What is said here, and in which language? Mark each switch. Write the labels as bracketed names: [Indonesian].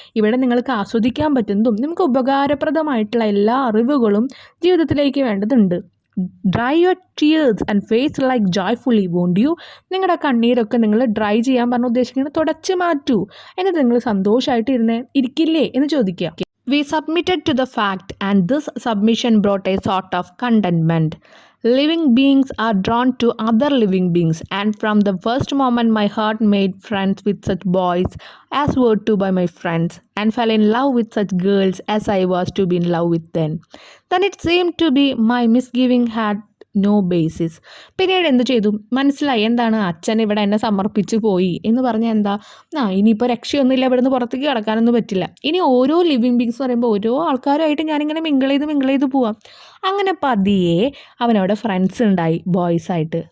[Malayalam] ഇവിടെ നിങ്ങൾക്ക് ആസ്വദിക്കാൻ പറ്റുന്നതും നിങ്ങൾക്ക് ഉപകാരപ്രദമായിട്ടുള്ള എല്ലാ അറിവുകളും ജീവിതത്തിലേക്ക് വേണ്ടതുണ്ട്. [English] Dry your tears and face like joyfully won't you. [Malayalam] നിങ്ങളുടെ കണ്ണീരൊക്കെ നിങ്ങൾ ഡ്രൈ ചെയ്യാൻ പറഞ്ഞ് ഉദ്ദേശിക്കുന്നത് തുടച്ച് മാറ്റൂ. എന്നിട്ട് നിങ്ങൾ സന്തോഷമായിട്ട് ഇരിക്കില്ലേ എന്ന് ചോദിക്കുക. [English] We submitted to the fact, and this submission brought a sort of contentment. Living beings are drawn to other living beings, and from the first moment my heart made friends with such boys as were to by my friends, and fell in love with such girls as I was to be in love with them. Then it seemed to be my misgiving had no basis. [Malayalam] പിന്നീട് എന്ത് ചെയ്തു? മനസ്സിലായി എന്താണ്, അച്ഛൻ ഇവിടെ എന്നെ സമർപ്പിച്ച് പോയി എന്ന് പറഞ്ഞാൽ എന്താ, ഇനിയിപ്പോൾ രക്ഷയൊന്നുമില്ല, ഇവിടെ നിന്ന് പുറത്തേക്ക് കിടക്കാനൊന്നും പറ്റില്ല. ഇനി ഓരോ ലിവിങ് ബീങ്സ് എന്ന് പറയുമ്പോൾ ഓരോ ആൾക്കാരുമായിട്ട് ഞാനിങ്ങനെ മിങ്കിൾ ചെയ്ത് പോവാം. അങ്ങനെ പതിയെ അവനവിടെ ഫ്രണ്ട്സ് ഉണ്ടായി, ബോയ്സായിട്ട്.